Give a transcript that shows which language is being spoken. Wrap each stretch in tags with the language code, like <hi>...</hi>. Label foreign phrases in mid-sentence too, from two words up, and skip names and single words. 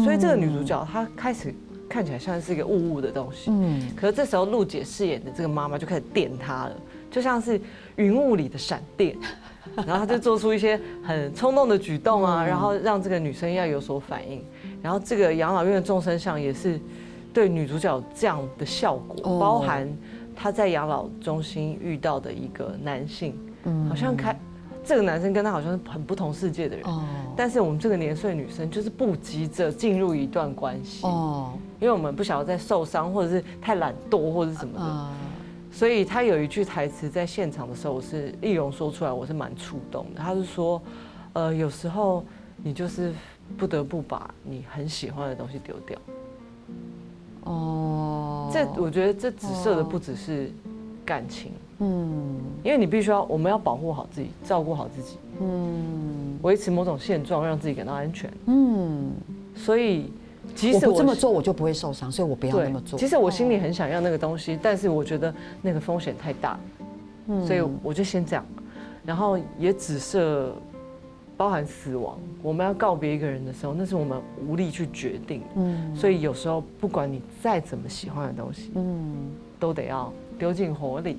<zh>所以這個女主角她開始看起來像是一個霧的東西，可是這時候陸姐飾演的這個媽媽就開始電她了，就像是雲霧裡的閃電。然後他就做出一些很衝動的舉動啊，然後讓這個女生要有所反應。然後這個養老院的眾生相也是對女主角有這樣的效果，包含她在養老中心遇到的一個男性，好像這個男生跟她好像是很不同世界的人，但是我們這個年歲女生就是不急着進入一段關係，因為我們不想要再受傷，或者是太懶惰或者是什麼的。所以他有一句台詞，在現場的時候，我是易容說出來，我是蠻觸動的。他是說，有時候你就是不得不把你很喜歡的東西丟掉。我覺得這指涉的不只是感情，因為你必須我們要保護好自己，照顧好自己，維持某種現狀，讓自己感到安全，所以即使我不這麼做，我就不會受傷，所以我不要那麼做。其實我心裡很想要那個東西，但是我覺得那個風險太大，所以我就先這樣，然後也指涉包含死亡，我們要告別一個人的時候，那是我們無力去決定，所以有時候不管你再怎麼喜歡的東西，都得要丟進火裡。</zh>